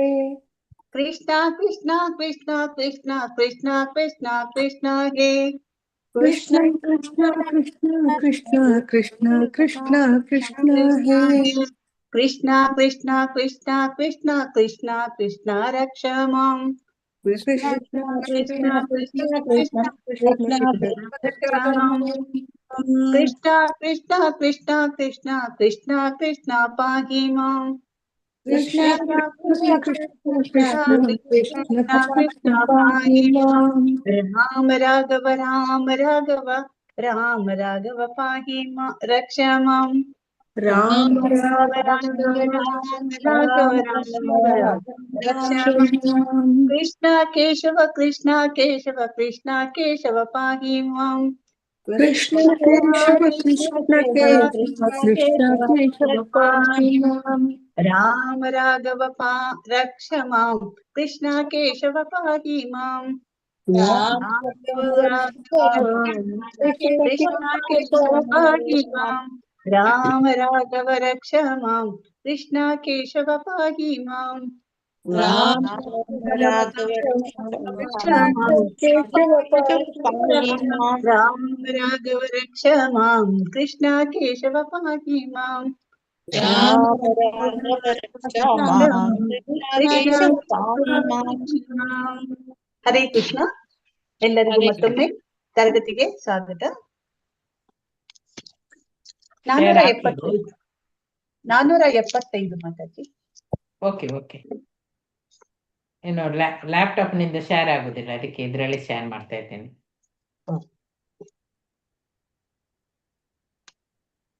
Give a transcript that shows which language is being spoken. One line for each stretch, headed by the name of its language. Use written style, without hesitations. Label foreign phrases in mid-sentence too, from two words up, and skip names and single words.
Sanskrit: ಕೃಷ್ಣ ಕೃಷ್ಣ ಕೃಷ್ಣ ಕೃಷ್ಣ ಕೃಷ್ಣ ಕೃಷ್ಣ ಕೃಷ್ಣ ಹೇ. ಕೃಷ್ಣ ಕೃಷ್ಣ ಕೃಷ್ಣ ಕೃಷ್ಣ ಕೃಷ್ಣ ಕೃಷ್ಣ ಕೃಷ್ಣ ಹೇ. ಕೃಷ್ಣ ಕೃಷ್ಣ ಕೃಷ್ಣ ಕೃಷ್ಣ ಕೃಷ್ಣ ಕೃಷ್ಣ ರಕ್ಷ ಮಾಂ. ಕೃಷ್ಣ ಕೃಷ್ಣ ಕೃಷ್ಣ ಕೃಷ್ಣ ಕೃಷ್ಣ ಕೃಷ್ಣ ಕೃಷ್ಣ ಕೃಷ್ಣ ಕೃಷ್ಣ ಕೃಷ್ಣ ಕೃಷ್ಣ ಪಾಹಿ ಮಾಂ. ಕೃಷ್ಣ ಕೃಷ್ಣ ಕೃಷ್ಣ ಕೃಷ್ಣ ಪಾಹಿ ಮಾಂ. ರಾಮ ರಾಘವ ರಾಮ ರಾಘವ ಪಾಹಿ ಮಾ ರಕ್ಷ ಮಾಂ. ರಾಮ ಕೃಷ್ಣ ಕೇಶವ ಕೃಷ್ಣ ಕೇಶವ ಕೃಷ್ಣ ಕೇಶವ ಪಾಹಿ ಮಾಂ. ಕೃಷ್ಣ ಕೇಶವ ಕೃಷ್ಣ ಕೇಶವ ಕೃಷ್ಣ ಕೇಶವ ಪಾಹಿ ಮಾಂ. ರಾಮ ರಾಘವ ರಕ್ಷ ಮಾಂ. ಕೃಷ್ಣ ಕೇಶವ ಪಾಹಿ ಮಾಂ. ಕೃಷ್ಣ ಕೇಶವ ಪಾಹಿ ಮಾಂ. ರಾಮ ರಾಘವ ರಕ್ಷ ಮಾಂ. ಕೃಷ್ಣ ಕೇಶವ ಪಾಹಿ ಮಾಂ. ರಾಮ ರಾಘವ ರಕ್ಷ ಮಾಂ. ಕೃಷ್ಣ ಕೇಶವ ಪಾಹಿ ಮಾಂ. ಹರೇ ಕೃಷ್ಣ.
Kannada: ಎಲ್ಲರಿಗೂ ಮತ್ತೊಮ್ಮೆ ತರಗತಿಗೆ ಸ್ವಾಗತ. 475 ಮಾತಾಜಿ. ಓಕೆ. ಏನು ಲ್ಯಾಪ್ಟಾಪ್ ನಿಂದ ಶೇರ್ ಆಗುದಿಲ್ಲ, ಅದಕ್ಕೆ ಇದರಲ್ಲಿ ಶೇರ್ ಮಾಡ್ತಾ ಇದ್ದೇನೆ.